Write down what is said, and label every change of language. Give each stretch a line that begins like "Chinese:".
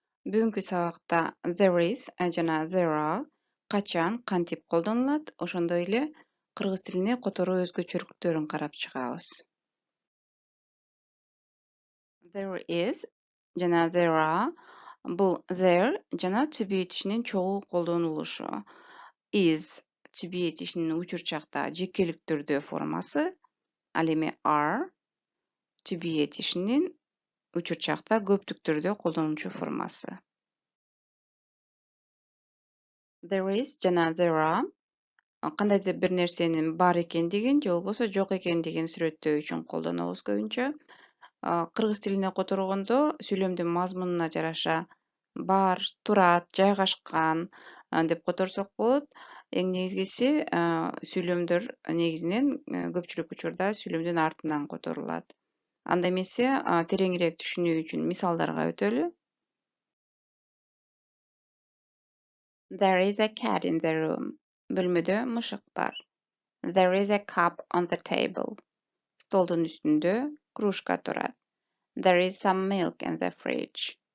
Kyrgyz: Бүгүнкү сабакта there is жана there are качан, кантип колдонулат, ошондой эле кыргыз тилине которуу өзгөчөлүктөрүн карап чыгабыз. There is жана there are бул there жана to be этишинин чогуу колдонулушу. Is to be этишинин учурчакта жекелик түрдө формасы, ал эми are to be этишинин учурчакта көптүк түрдө колдонулчу формасы. There is жана there are кандайдыр бир нерсенин бар экендигин же болбосо жок экендигин сүрөттөө үчүн колдонобуз көбүнчө. Кыргыз тилине которгондо сүйлөмдүн мазмунуна жараша бар, турат, жайгашкан деп которсок болот. Эң негизгиси сүйлөмдөр негизинен көпчүлүк учурда сүйлөмдүн артынан которулат. Анда эмесе тереңирээк түшүнүү үчүн мисалдарга өтөлү.
English: There is a cat in the room.
Kyrgyz: Бөлмөдө мышык бар.
English: There is a cup on the table.
Kyrgyz: Столдун үстүндө кружка турат.
English: There is some milk in the fridge.